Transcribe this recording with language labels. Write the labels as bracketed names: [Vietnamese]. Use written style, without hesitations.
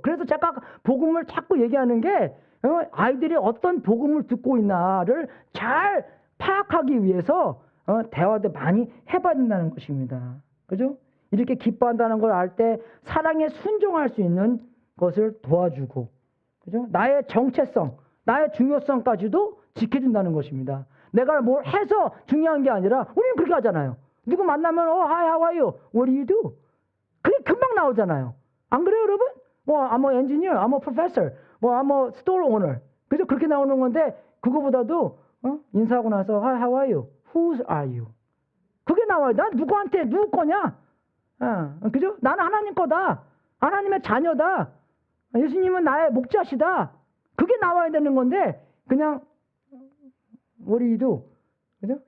[Korean] 그래서 제가 복음을 자꾸 얘기하는 게 아이들이 어떤 복음을 듣고 있나를 잘 파악하기 위해서 대화도 많이 해봐야 된다는 것입니다. 그죠? 이렇게 기뻐한다는 걸 알 때 사랑에 순종할 수 있는 것을 도와주고, 그죠? 나의 정체성, 나의 중요성까지도 지켜준다는 것입니다. 내가 뭘 해서 중요한 게 아니라 우리는 그렇게 하잖아요. 누구 만나면 [English] hi, how are you? What do you do? [Korean] 그게 금방 나오잖아요. 안 그래요, 여러분? [English] 뭐 I'm an engineer, I'm a professor, 뭐 I'm a store owner. [Korean] 그죠? 그렇게 나오는 건데 그거보다도 인사하고 나서 [English] hi, how are you? Whose are you? [Korean] 그게 나와요. 난 누구한테 누구 거냐? 그죠? 나는 하나님 거다. 하나님의 자녀다. 예수님은 나의 목자시다. 그게 나와야 되는 건데 그냥 [English] what do you do? [Korean] 그죠?